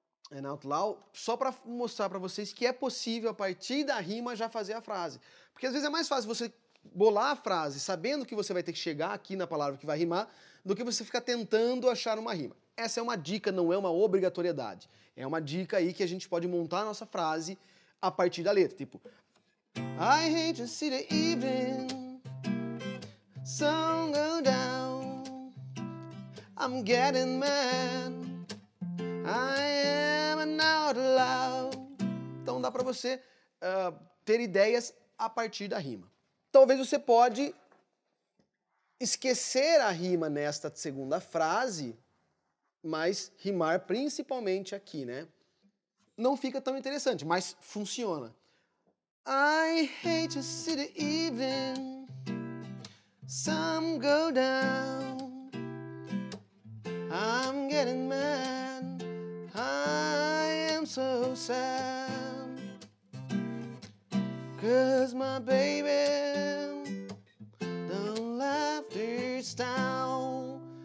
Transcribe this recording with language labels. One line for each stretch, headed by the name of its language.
English: An outlaw,
Portuguese: só para mostrar para vocês que é possível a partir da rima já fazer a frase. Porque às vezes é mais fácil você bolar a frase sabendo que você vai ter que chegar aqui na palavra que vai rimar, do que você ficar tentando achar uma rima. Essa é uma dica, não é uma obrigatoriedade. É uma dica aí que a gente pode montar a nossa frase a partir da letra.
English: Tipo, I hate to see the evening sun go down, I'm getting mad, I am an outlaw.
Portuguese: Então dá para você ter ideias a partir da rima. Talvez você pode esquecer a rima nesta segunda frase, mas rimar principalmente aqui, né? Não fica tão interessante, mas funciona.
English: I hate to see the evening sun go down, I'm getting mad, I am so sad, 'cause my baby don't laugh this down.